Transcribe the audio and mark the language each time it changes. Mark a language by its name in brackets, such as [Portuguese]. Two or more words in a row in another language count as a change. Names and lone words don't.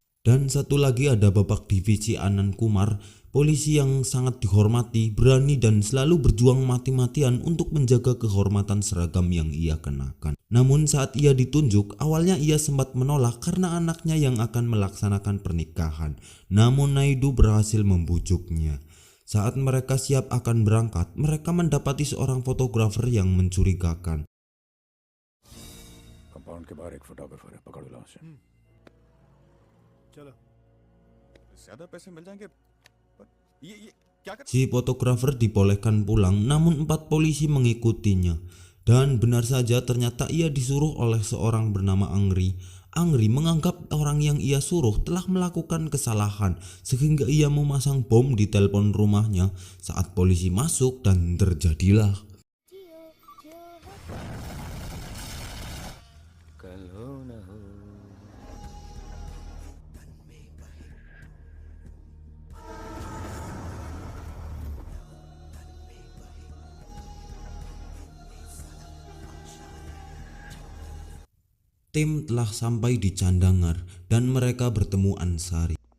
[Indonesian] Dan satu lagi ada Babak Divisi Anand Kumar, polisi yang sangat dihormati, berani dan selalu berjuang mati-matian untuk menjaga kehormatan seragam yang ia kenakan. Namun saat ia ditunjuk, awalnya ia sempat menolak karena anaknya yang akan melaksanakan pernikahan. Namun Naidu berhasil membujuknya. Saat mereka siap akan berangkat, mereka mendapati seorang fotografer yang mencurigakan. [Hindi] कंपाउंड के बाहर एक फोटोग्राफर है, पकड़ लो उसे। चलो ज्यादा पैसे मिल जाएंगे पर ये क्या कर [Indonesian] Si fotografer dibolehkan pulang, namun 4 polisi mengikutinya. Dan benar saja ternyata ia disuruh oleh seorang bernama Angri. Angri menganggap orang yang ia suruh telah melakukan kesalahan sehingga ia memasang bom di telepon rumahnya saat polisi masuk dan terjadilah. [Hindi] कल हो न हो [Indonesian] Tim telah sampai di Chandangar dan mereka bertemu Ansari.